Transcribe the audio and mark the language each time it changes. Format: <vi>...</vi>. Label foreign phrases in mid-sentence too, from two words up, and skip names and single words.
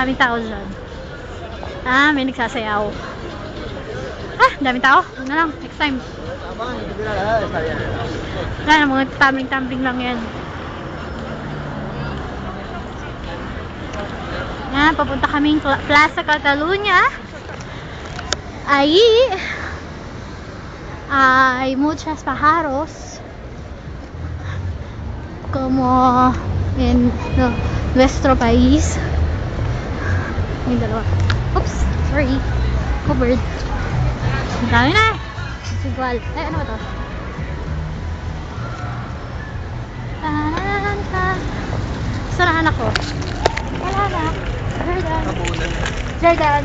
<tl>Ba't maraming tao dyan? May nagsasayaw. Daming tao? Ano lang, next time. Yan, mga tumbling-tumbling lang yan. Yan, papunta kaming Plaza Catalunya.</tl> <es>Hay muchos pájaros como en nuestro país.</es> <tl>May dalawa.</tl> <en>Oops, sorry.</en> <tl>Covered. Ang dami na. It's igual. Ay, ano ba to? Saan ang anak ko? Wala na. Jordan. Jordan.</tl>